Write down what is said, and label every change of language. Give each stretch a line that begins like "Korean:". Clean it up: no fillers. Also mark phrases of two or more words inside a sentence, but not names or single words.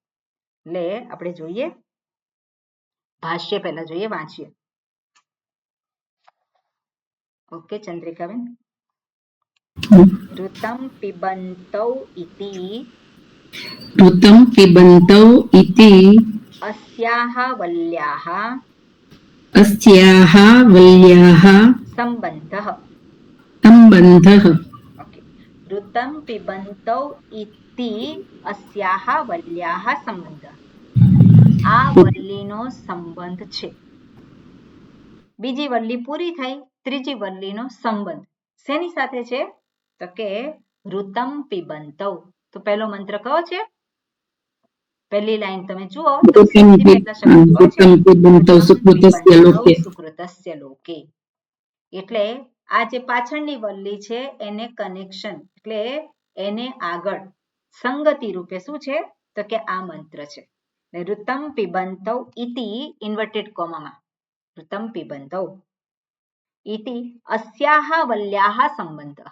Gujarati: એટલે આપણે જોઈએ, ભાષ્ય પહેલા જોઈએ, વાંચીએ. ઓકે ચંદ્રિકાબેન.
Sanskrit: ઋતમ પિબંતૌ ઇતિ ઋતમ પિબંતૌ ઇતિ અસ્યાહ વલ્યાહ अस्याः वल्याः સંબંધઃ. सम्बन्धः. ઓકે, ઋતમ પિબંતૌ ઇતિ અસ્યાહ વલ્યાહ સંબંધઃ.
Gujarati: આ વલ્લીનો સંબંધ છે. બીજી વલ્લી પૂરી થઈ, ત્રીજી વલ્લીનો સંબંધ શેની સાથે છે? તો કે
Sanskrit: ઋતમ પિબંતૌ.
Gujarati: તો પહેલો મંત્ર કયો છે? પહેલી લાઈન તમે જુઓ તો સૌથી પહેલા શબ્દ કયો છે?
Sanskrit: ऋतं पिबन्तौ सुकृतस्य लोके. સુકૃતસ્ય લોકે.
Gujarati: એટલે આ જે પાછળની વલ્લી છે એને કનેક્શન એટલે એને આગળ સંગતિ રૂપે શું છે? તો કે આ મંત્ર છે.
Sanskrit: ઋતમ પિબંતૌ ઇતિ
Gujarati: ઇન્વર્ટેડ કોમામાં
Sanskrit: ઋતમ પિબંતૌ ઇતિ અસ્યાહ વલ્યાહ સંબંધઃ.